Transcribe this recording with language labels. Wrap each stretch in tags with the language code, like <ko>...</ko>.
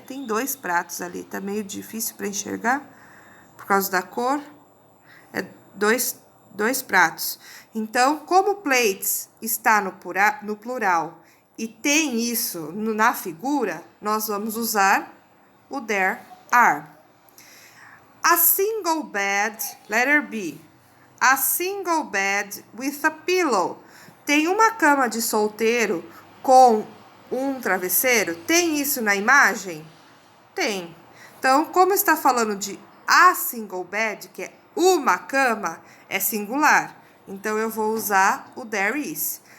<pt>Tem 2 pratos ali, tá meio difícil para enxergar, por causa da cor. É dois pratos. Então, como plates está no plural e tem isso na figura, nós vamos usar o there are.</pt> <en>A single bed, letter B. A single bed with a pillow.</en> <pt>Tem uma cama de solteiro com um travesseiro? Tem isso na imagem? Tem. Então, como está falando de</pt> <en>a single bed,</en> <pt>que é uma cama, é singular. Então, eu vou usar o there is.</pt>